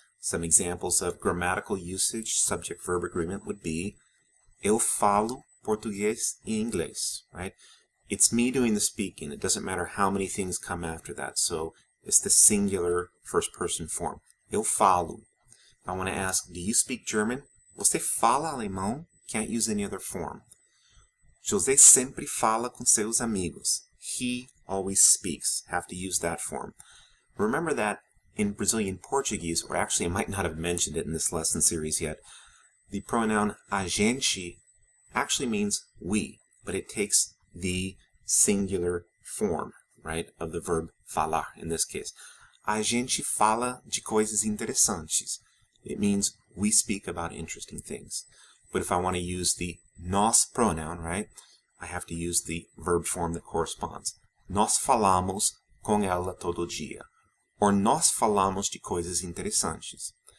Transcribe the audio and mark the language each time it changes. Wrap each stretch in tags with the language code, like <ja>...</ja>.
<en>Some examples of grammatical usage, subject-verb agreement would be</en> <pt>eu falo português e inglês,</pt> <en>right? It's me doing the speaking. It doesn't matter how many things come after that. So it's the singular first-person form.</en> <pt>Eu falo.</pt> <en>If I want to ask, do you speak German?</en> <pt>Você fala alemão?</pt> <en>Can't use any other form.</en> <pt>José sempre fala com seus amigos.</pt> <en>He always speaks. Have to use that form. Remember that in Brazilian Portuguese, or actually I might not have mentioned it in this lesson series yet, the pronoun a gente actually means we, but it takes the singular form, right, of the verb falar in this case.</en> <pt>A gente fala de coisas interessantes.</pt> <en>It means we speak about interesting things. But if I want to use the nós pronoun, right, I have to use the verb form that corresponds.</en> <pt>Nós falamos com ela todo dia. Or nós falamos de coisas interessantes.</pt>